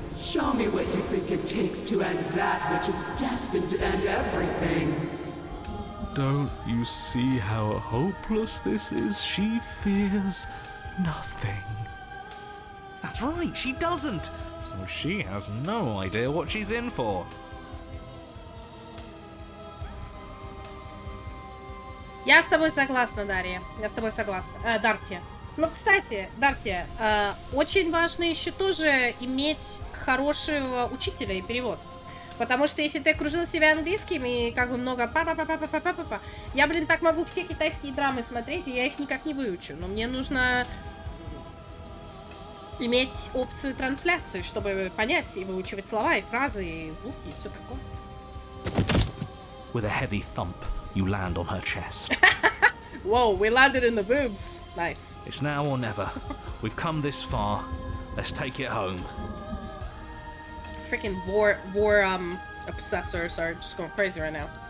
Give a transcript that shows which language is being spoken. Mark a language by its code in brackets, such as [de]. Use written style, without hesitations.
[en] Show me what you think it takes to end that which is destined to end everything. Don't you see how hopeless this is? She fears nothing. That's right, she doesn't! So she has no idea what she's in for. [ru] Я с тобой согласна, Дарья. Я с тобой согласна. Дарти. Ну, кстати, Дарти, очень важно еще тоже иметь хорошего учителя и перевод. Потому что если ты окружил себя английским и как бы много па-па-па-па-па-па-па-па, я, так могу все китайские драмы смотреть, и я их никак не выучу. Но мне нужно иметь опцию трансляции, чтобы понять и выучивать слова, и фразы, и звуки, и все такое. [en] With a heavy thump, you land on her chest. Whoa, we landed in the boobs. Nice. It's now or never. We've come this far. Let's take it home. Freaking war obsessors are just going crazy right now.